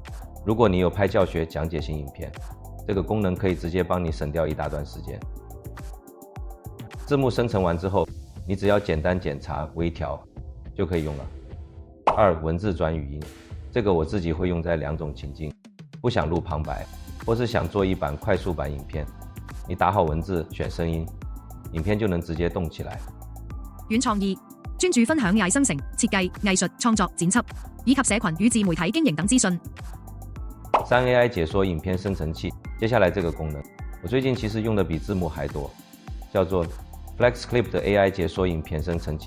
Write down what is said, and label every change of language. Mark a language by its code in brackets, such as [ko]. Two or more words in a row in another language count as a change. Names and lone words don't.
[zh] 如果你有拍教学讲解型影片，这个功能可以直接帮你省掉一大段时间。字幕生成完之后，你只要简单检查、微调就可以用了。二、文字转语音。这个我自己会用在2种情境：不想录旁白，或是想做一版快速版影片。你打好文字，選聲音，影片就能直接動起來。軟創意專注分享AI生成、設計、藝術、創作、剪輯，以及社群與自媒體經營等資訊。 3 AI 解說影片生成器。接下來這個功能，我最近其實用的比字幕還多，叫做 FlexClip 的 AI 解說影片生成器。